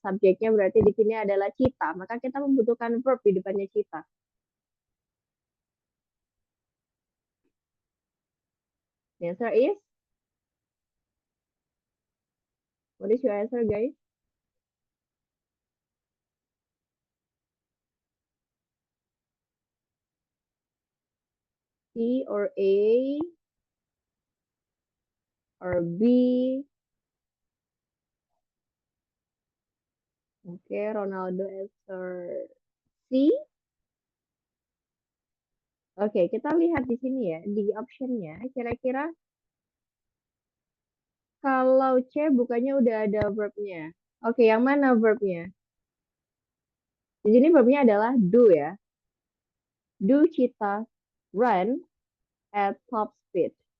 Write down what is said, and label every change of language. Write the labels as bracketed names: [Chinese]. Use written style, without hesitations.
[Indonesian] Subjeknya berarti di sini adalah kita, maka kita membutuhkan verb di depannya kita. [English] The answer is, what is your answer, guys? C or A or B? Oke, Ronaldo answer C. [Indonesian] Oke, kita lihat di sini ya, di optionnya. Kira-kira kalau C bukannya udah ada verbnya. Oke, yang mana verbnya? Di sini verbnya adalah do ya. [English] Do cheetah run at top speed.